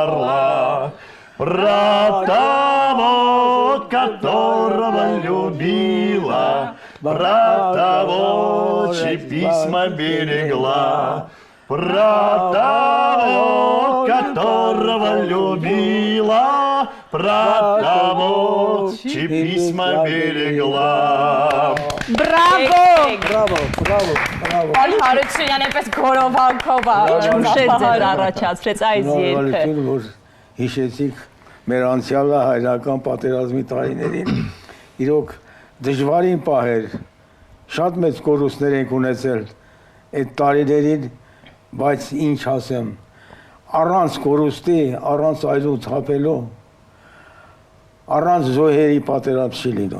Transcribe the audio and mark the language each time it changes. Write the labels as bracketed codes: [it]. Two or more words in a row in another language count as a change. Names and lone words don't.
[ru] орла, про того, которого любила, про того, чьи письма берегла, про того, которого любила, про того, чьи письма берегла. [hy] Բրավո։ Բրավո։ Ալ Հարությունյան այնպես գորովանքով Ուշեր ձեր առաջացրեց այս երգը։ Բարություն, որ հիշեցիք մեր անցյալը հայրական պատերազմի տարիներին։ Իրոք դժվարին պահեր, շատ մեծ կորուստներ ենք ունեցել այդ տարիներին, բայց ինչ ասեմ, առանց կորուստի, առանց այլու թափելու, առանց զոհերի պատերազմ չի լինում։